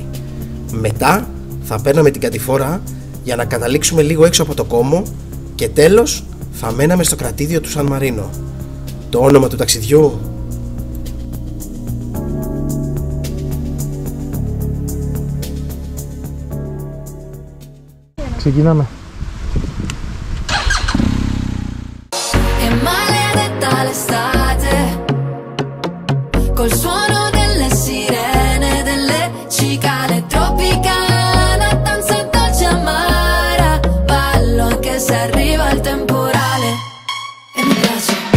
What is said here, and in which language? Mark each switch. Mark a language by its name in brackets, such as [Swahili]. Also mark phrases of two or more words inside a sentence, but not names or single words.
[Greek] Μετά θα παίρναμε την κατηφόρα για να καταλήξουμε λίγο έξω από το Κόμο και τέλος θα μέναμε στο κρατήδιο του Σαν Μαρίνο. Το όνομα του ταξιδιού? Ξεκινάμε. [Italian] Col suono delle sirene, delle cicale tropicana, danza dolce amara, ballo anche se arriva il temporale e mi piace.